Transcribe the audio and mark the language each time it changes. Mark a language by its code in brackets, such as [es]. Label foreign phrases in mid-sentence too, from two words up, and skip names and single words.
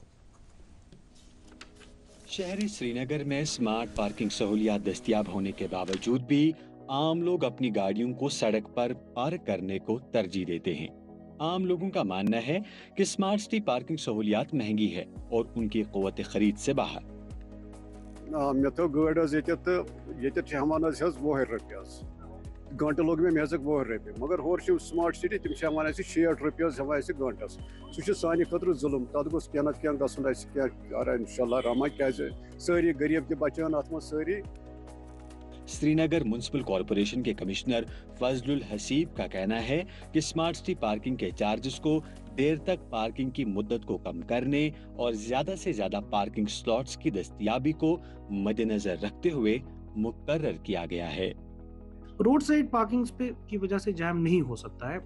[ur] شہر سری نگر میں [en] smart parking [ur] سہولیات دستیاب ہونے کے باوجود بھی عام لوگ اپنی گاڑیوں کو سڑک پر پارک کرنے کو ترجیح دیتے ہیں۔ عام لوگوں کا ماننا ہے کہ [en] smart city parking [ur] سہولیات مہنگی ہے اور ان کی قوت خرید سے باہر۔ [ks] مے تو گاڑی یہ ہمان 20 رۄپیہِ گھنٹہ لوگ مے 20 رۄپیہِ مگر ہور [en] smart city [ks] تم 60 رۄپیہِ ہٮ۪وان گھنٹس سہ سانہِ خٲطرٕ ظلم تتھ گوٚژھ کینٛہہ نتہٕ کینٛہہ گژھُن اَسہِ کینٛہہ انشاءاللہ رحمان کیازِ سٲری غریٖب تہِ بچان اتھ منٛز سٲری۔ [ur] سری نگر میونسپل کارپوریشن کے کمشنر فضل الحسیب کا کہنا ہے کہ [en] smart city parking [ur] کے چارجز کو دیر تک پارکنگ کی مدت کو کم کرنے اور زیادہ سے زیادہ [en] parking slots [ur] کی دستیابی کو مد نظر رکھتے ہوئے مقرر کیا گیا ہے۔ [en] roadside parkings [ur] پہ کی وجہ سے جام نہیں ہو سکتا ہے۔